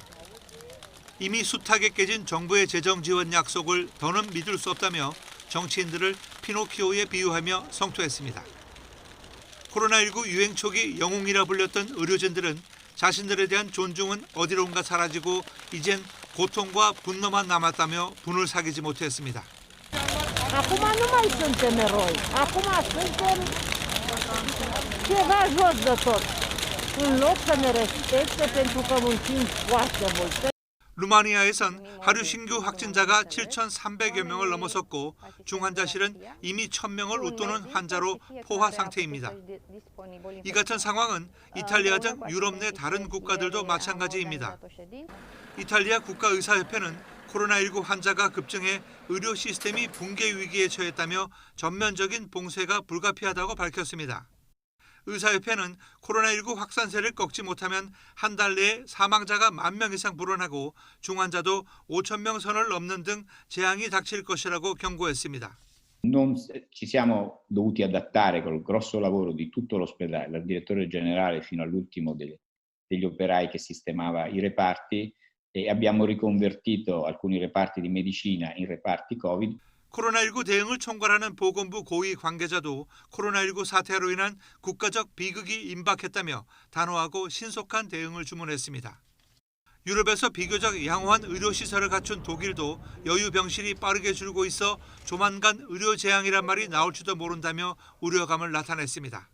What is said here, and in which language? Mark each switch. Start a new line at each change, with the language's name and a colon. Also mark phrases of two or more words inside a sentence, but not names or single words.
Korean: 이미 숱하게 깨진 정부의 재정 지원 약속을 더는 믿을 수 없다며 정치인들을 피노키오에 비유하며 성토했습니다. 코로나19 유행 초기 영웅이라 불렸던 의료진들은 자신들에 대한 존중은 어디론가 사라지고 이젠 고통과 분노만 남았다며 분을 사귀지 못했습니다.
Romanian: Acum nu mai suntem eroi. Acum suntem ceva jos de tot. În loc să ne respecte pentru că muncim foarte mult.
Korean: 루마니아에선 하루 신규 확진자가 7,300여 명을 넘어섰고 중환자실은 이미 1,000명을 웃도는 환자로 포화 상태입니다. 이 같은 상황은 이탈리아 등 유럽 내 다른 국가들도 마찬가지입니다. 이탈리아 국가의사협회는 코로나19 환자가 급증해 의료 시스템이 붕괴 위기에 처했다며 전면적인 봉쇄가 불가피하다고 밝혔습니다. 의사협회는 코로나19 확산세를 꺾지 못하면 한 달 내에 사망자가 10,000명 이상 불어나고 중환자도 5,000명 선을 넘는 등 재앙이 닥칠 것이라고 경고했습니다.
Italian: Non ci siamo dovuti adattare col grosso lavoro di tutto l'ospedale, dal direttore generale fino all'ultimo degli operai che sistemava i reparti e abbiamo riconvertito alcuni reparti di medicina in reparti Covid.
Korean: 코로나19 대응을 총괄하는 보건부 고위 관계자도 코로나19 사태로 인한 국가적 비극이 임박했다며 단호하고 신속한 대응을 주문했습니다. 유럽에서 비교적 양호한 의료시설을 갖춘 독일도 여유 병실이 빠르게 줄고 있어 조만간 의료 재앙이란 말이 나올지도 모른다며 우려감을 나타냈습니다.